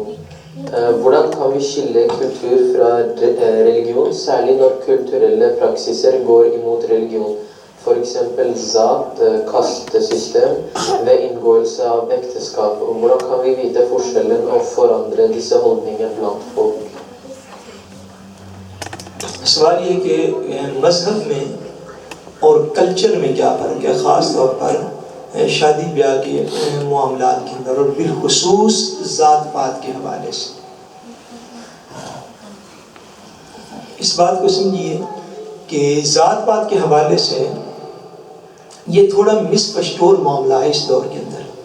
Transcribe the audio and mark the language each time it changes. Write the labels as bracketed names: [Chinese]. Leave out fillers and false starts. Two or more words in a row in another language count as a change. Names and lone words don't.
[Norwegian] Hvordan kan vi skille kultur fra religion, særlig når kulturelle praksiser går imot religion? For eksempel zat, kastesystem ved inngåelse av ekteskap. Og hvordan kan vi vite forskjellen og forandre disse holdningene blant folk? [Urdu] سوال یہ کہ مذہب میں اور کلچر میں کیا فرق ہے، خاص طور پر شادی بیاہ کے معاملات کے اندر، اور بالخصوص ذات پات کے حوالے سے. اس بات کو سمجھیے کہ ذات پات کے حوالے سے یہ تھوڑا مسفشٹور معاملہ ہے اس دور کے اندر.